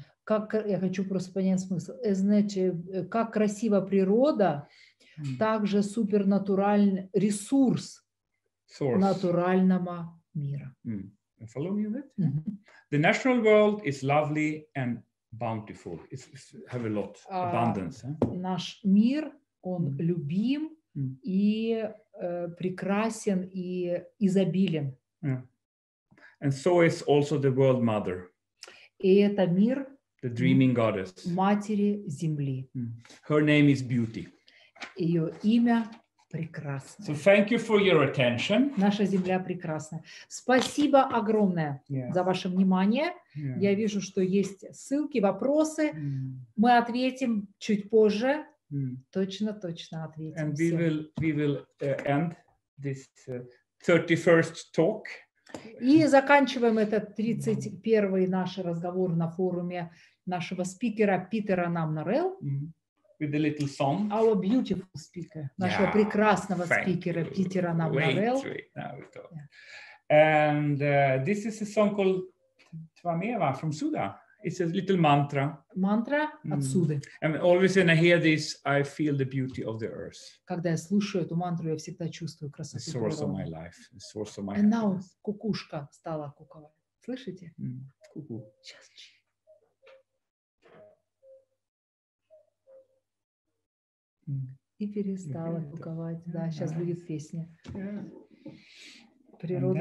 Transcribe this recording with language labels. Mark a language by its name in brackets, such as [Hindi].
[Russian] Как, я хочу просто понять смысл. Значит, как красива природа, также супернатуральный ресурс натурального мира. [English] Follow me with it? The natural world is lovely and bountiful. It's have a lot, abundance. [Russian] Наш мир, он любим и прекрасен и изобилен. [English] And so is also the world mother. [Russian] И это мир [English] the dreaming goddess. [Russian] Матери Земли. [English] Her name is Beauty. [Russian] Ее имя прекрасно. [English] So thank you for your attention. [Russian] Наша Земля прекрасна. Спасибо огромное за ваше внимание. Я вижу, что есть ссылки, вопросы. Мы ответим чуть позже. Точно ответим. [English] And we will end this 31st talk. [Russian] И заканчиваем этот 31-й наш разговор на форуме нашего спикера Питера Anam Norell. [English] With a little song. Our beautiful speaker, [Russian] нашего прекрасного спикера Питера Anam Norell. [English] And this is a song called Twameva from Suda. It's a little mantra. [Russian] Мантра отсюда. [English] And always when I hear this, I feel the beauty of the earth. [Russian] Когда я слушаю эту мантру, я всегда чувствую [English] The [Russian] красоту [English] source of my [Russian] природы. [English] life, the source of my And now happiness. [Russian] кукушка стала куковать. Слышите? [English] Cuckoo. [Russian] Сейчас. И перестала куковать. Да, сейчас будет песня. Природа